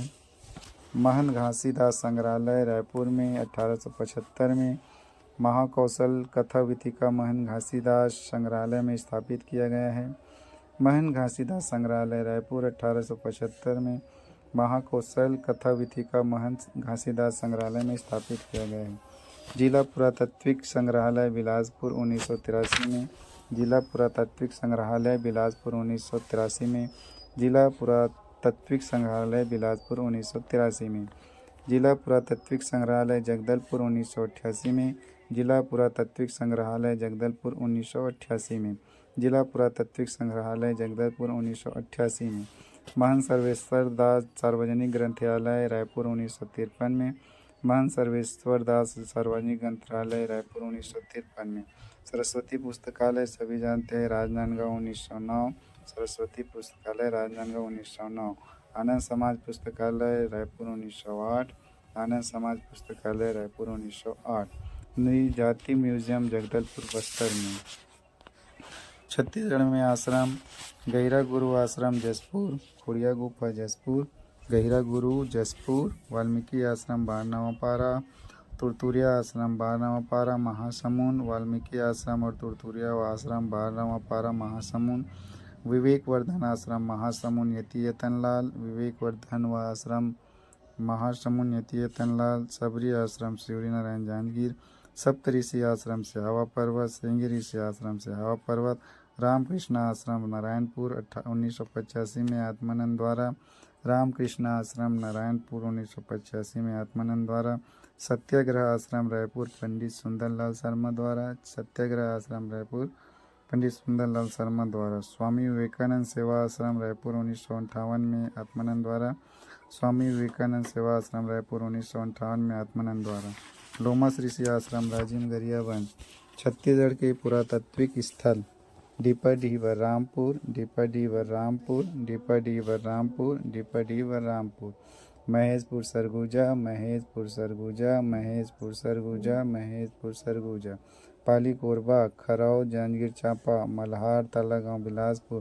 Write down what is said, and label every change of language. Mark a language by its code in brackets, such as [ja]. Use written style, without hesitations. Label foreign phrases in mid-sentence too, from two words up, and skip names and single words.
[hi] महन घासीदास संग्रहालय रायपुर में 1875 में महाकौशल कथा विथिका महन घासीदास संग्रहालय में स्थापित किया गया है। महन घासीदास संग्रहालय रायपुर 1875 में महाकौशल कथा विथिका महन घासीदास संग्रहालय में स्थापित किया गया है। जिला पुरातात्विक संग्रहालय बिलासपुर 1983 में, जिला पुरातात्विक संग्रहालय बिलासपुर 1983 में, जिला पुरातात्विक संग्रहालय बिलासपुर 1983 में, जिला पुरातात्विक संग्रहालय जगदलपुर 1988 में, जिला पुरातात्विक संग्रहालय जगदलपुर 1988 में, जिला पुरातात्विक संग्रहालय जगदलपुर 1988 में। महंत सर्वेश्वर दास सार्वजनिक ग्रंथालय रायपुर 1953 में, महंत सर्वेश्वर दास सार्वजनिक ग्रंथालय रायपुर 1953 में। सरस्वती पुस्तकालय सभी जानते हैं, राजनांदगांव 1909, सरस्वती पुस्तकालय राजनांदगांव 1909। आनंद समाज पुस्तकालय रायपुर 1908, आनंद समाज पुस्तकालय रायपुर 1908। नई जाति म्यूजियम जगदलपुर बस्तर में। छत्तीसगढ़ में आश्रम गहिरा गुरु आश्रम जसपुर, खोड़िया गुफा जसपुर, गहिरा गुरु जसपुर, वाल्मीकि आश्रम बारनावापारा, तुरतुरिया आश्रम बारनावापारा महासमुंद, वाल्मीकि आश्रम और तुरतुरिया आश्रम बारनावापारा महासमुंद, विवेकवर्धन आश्रम महासमुंद यति यतनलाल, विवेकवर्धन व आश्रम महासमुंद यति यतनलाल, सबरी आश्रम शिवरी नारायण जांजगीर, सप्तऋषि आश्रम से हवा पर्वत, सिंह ऋषि आश्रम से हवा पर्वत, रामकृष्ण आश्रम नारायणपुर 1985 में आत्मानंद द्वारा, रामकृष्ण आश्रम नारायणपुर 1985 में आत्मानंद द्वारा, सत्याग्रह आश्रम रायपुर पंडित सुंदरलाल शर्मा द्वारा, सत्याग्रह आश्रम रायपुर पंडित सुंदरलाल शर्मा द्वारा, स्वामी विवेकानंद सेवा आश्रम रायपुर 1958 में आत्मानंद द्वारा, स्वामी विवेकानंद सेवा आश्रम रायपुर 1958 में आत्मानंद द्वारा, लोमस ऋषि आश्रम राजीव गरियाबंद। छत्तीसगढ़ के पुरातात्विक स्थल डीपडीवर रामपुर, डीपडीवर रामपुर, डीपडीवर रामपुर, डीपडीवर रामपुर। महेशपुर सरगुजा, महेशपुर सरगुजा, महेशपुर सरगुजा, महेशपुर सरगुजा। पाली कोरबा, खराव, जांजगीर चांपा, मल्हार, तालागांव, बिलासपुर।